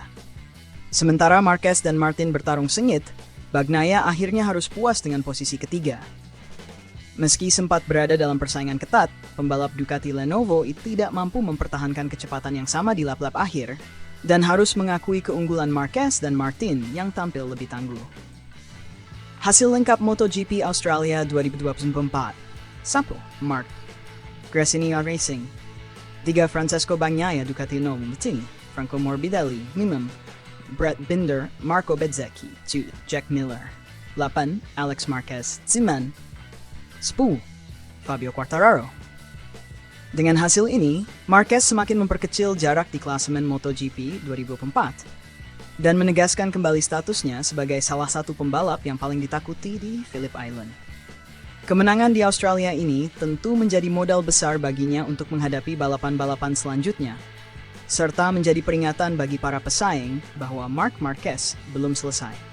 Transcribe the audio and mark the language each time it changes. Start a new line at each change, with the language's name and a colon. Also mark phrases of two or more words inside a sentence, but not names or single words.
Indonesian: Sementara Marquez dan Martin bertarung sengit, Bagnaia akhirnya harus puas dengan posisi ketiga. Meski sempat berada dalam persaingan ketat, pembalap Ducati Lenovo tidak mampu mempertahankan kecepatan yang sama di lap-lap akhir dan harus mengakui keunggulan Marquez dan Martin yang tampil lebih tangguh. Hasil lengkap MotoGP Australia 2024. 1. Marc Gresini Racing. 3. Francesco Bagnaia Ducati Novo Martini. Franco Morbidelli 5. Brad Binder, Marco Bezzecchi, 2. Jack Miller, 8. Alex Marquez, 9. 10. Fabio Quartararo. Dengan hasil ini, Marquez semakin memperkecil jarak di klasemen MotoGP 2024 dan menegaskan kembali statusnya sebagai salah satu pembalap yang paling ditakuti di Phillip Island. Kemenangan di Australia ini tentu menjadi modal besar baginya untuk menghadapi balapan-balapan selanjutnya, serta menjadi peringatan bagi para pesaing bahwa Marc Marquez belum selesai.